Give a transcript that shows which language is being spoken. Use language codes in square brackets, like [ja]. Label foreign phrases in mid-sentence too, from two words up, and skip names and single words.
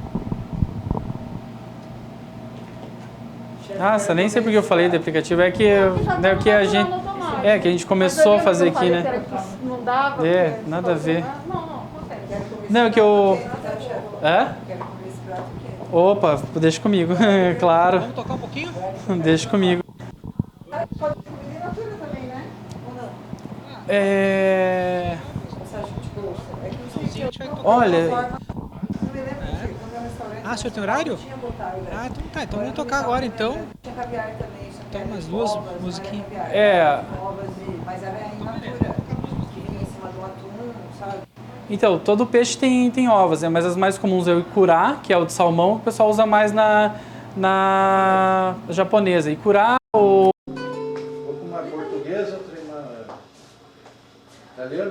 [pt] Nossa, nem sei porque eu falei do aplicativo, é que a gente começou a fazer aqui, né? Não dava. Nada a ver. Não, confere. Não, é que eu... É? Opa, deixa comigo, claro. Vamos tocar um pouquinho? Deixa comigo. Pode comer [la] in natura [pt] também, né? Ou não? Você acha que, tipo, é que não sei se eu... Olha... Não me lembro que no meu restaurante... Ah, o senhor tem horário? Tinha botado, né? Ah, então tá. Então vamos tocar agora, então. Tinha caviar também. Então umas duas musiquinhas. Mas era [la] in natura. [pt] Que vinha em cima do atum, sabe? Então, todo peixe tem ovas, né? Mas as mais comuns é o icurá, que é o de salmão, que o pessoal usa mais na japonesa. Icurá ou... Ou com uma portuguesa, outra uma italiana?